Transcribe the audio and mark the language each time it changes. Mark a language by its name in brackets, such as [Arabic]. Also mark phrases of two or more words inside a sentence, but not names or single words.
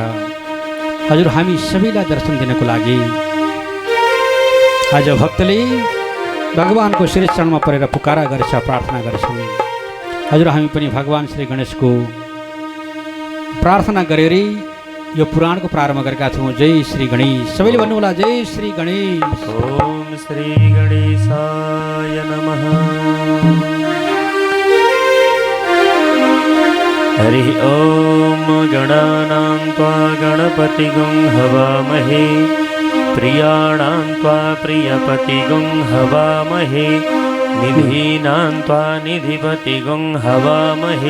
[Nepali] हजुर हामी सबैलाई दर्शन दिनको लागि आज भक्तले भगवानको श्री चरणमा परेर पुकारा गरेछ, प्रार्थना गरेछन्। हजुर हामी पनि भगवान् श्री गणेशको प्रार्थना गरेर यो पुराणको प्रारम्भ गरेका छौँ। जय श्री गणेश। सबैले भन्नुहोला जय श्री गणेश। [Sanskrit] ओम श्री गणेशाय नमः। हरि ओम गणानां त्वा गणपतिगुं हवामहे, प्रियाणां त्वा प्रियपतिगुं हवामहे, निधीनां त्वा निधिपतिगुं हवामहे।